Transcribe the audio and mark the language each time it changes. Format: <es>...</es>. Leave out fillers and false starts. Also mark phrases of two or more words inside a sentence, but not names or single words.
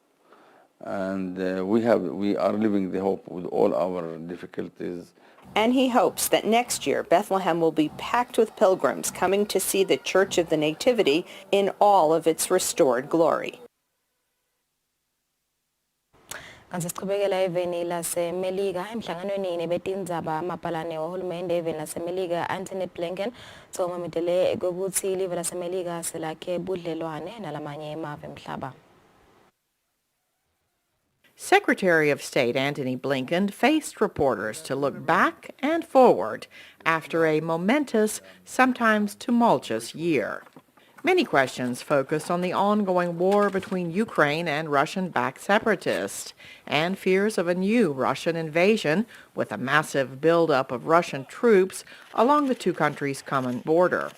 <en>And we are living the hope with all our difficulties. And he hopes that next year Bethlehem will be packed with pilgrims coming to see the Church of the Nativity in all of its restored glory.</en> <ss>Kanti sichubekela eveni laseMelika emhlanganweni betindzaba amabhalane wahulumende eveni laseMelika Anthony Blinken sokumametele kokuthi ilive laseMelika selakhe budlelwane nalamanye emave emhlaba.</ss> <en>Secretary of State Antony Blinken faced reporters to look back and forward after a momentous, sometimes tumultuous year. Many questions focused on the ongoing war between Ukraine and Russian-backed separatists and fears of a new Russian invasion with a massive buildup of Russian troops along the two countries' common border.</en>